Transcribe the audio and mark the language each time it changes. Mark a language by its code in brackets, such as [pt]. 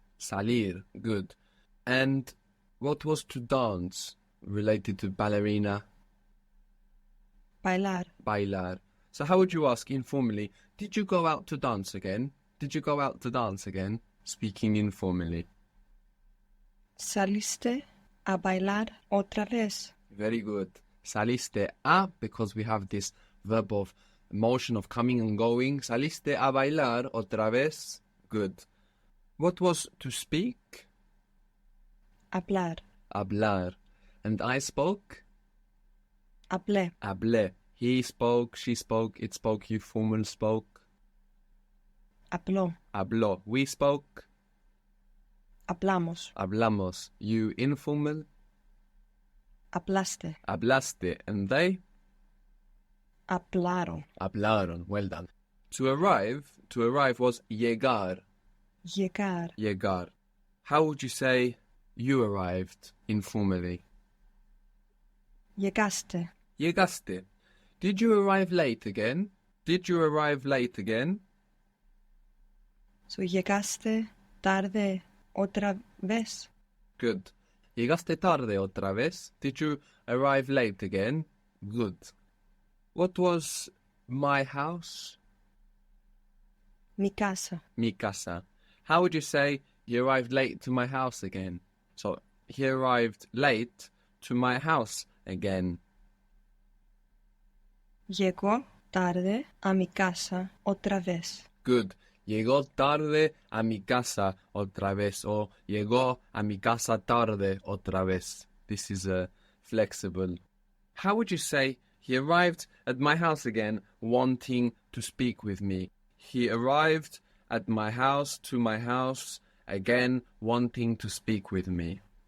[es] Salir. Good. [en] And what was to dance? Related to ballerina? [es] Bailar. Bailar. [en] So how would you ask informally, did you go out to dance again? Did you go out to dance again? Speaking informally. [es] ¿Saliste a bailar otra vez? [en] Very good. [es] Saliste a, [en] because we have this verb of motion of coming and going. [es] Saliste a bailar otra vez. [en] Good. What was to speak? [es] Hablar. [en] Hablar. And I spoke? [es] Hablé. Hablé. [en] He spoke, she spoke, it spoke, you formal spoke. [es] Habló. [en] Habló. We spoke. [es] Hablamos. [en] Hablamos. You informal. [es] Hablaste. [en] Hablaste. And they? [es] Hablaron. [en] Hablaron. Well done. To arrive was llegar. [es] Llegar. Llegar. [en] How would you say you arrived informally? [es] Llegaste. Llegaste. [en] Did you arrive late again? Did you arrive late again? [es] So llegaste tarde otra vez. [en] Good. [es] Llegaste tarde otra vez. [en] Did you arrive late again? Good. What was my house? [es] Mi casa. Mi casa. [en] How would you say you arrived late to my house again? So he arrived late to my house again. [es] Llegó tarde a mi casa otra vez. [en] Good. [es] Llegó tarde a mi casa otra vez, or llegó a mi casa tarde otra vez. [en] This is flexible. How would you say he arrived at my house again wanting to speak with me? He arrived at my house, to my house, again wanting to speak with me.